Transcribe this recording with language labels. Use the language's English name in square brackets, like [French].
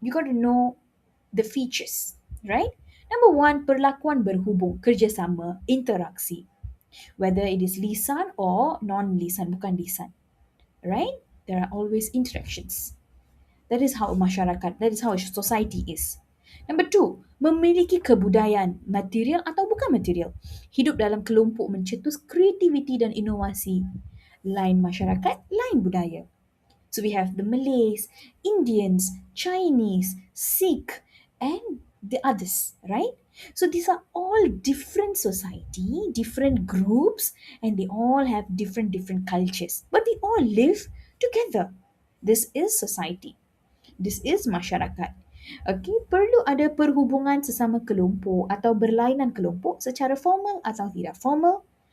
[English] You got to know the features, right? Number one, [Malay] perlakuan berhubung, kerjasama, interaksi. [English] Whether it is lisan or non-lisan, [Malay] bukan lisan, [English] right? There are always interactions. That is how masyarakat, that is how society is. Number two, [Malay] memiliki kebudayaan, material atau bukan material. Hidup dalam kelompok mencetus kreativiti dan inovasi. Lain masyarakat, lain budaya. [English] So we have the Malays, Indians, Chinese, Sikh, and the others, right? So these are all different society, different groups, and they all have different cultures. But we all live together. This is society. This is masyarakat. [Malay] Okay, perlu ada perhubungan sesama kelompok atau berlainan kelompok secara formal atau tidak formal.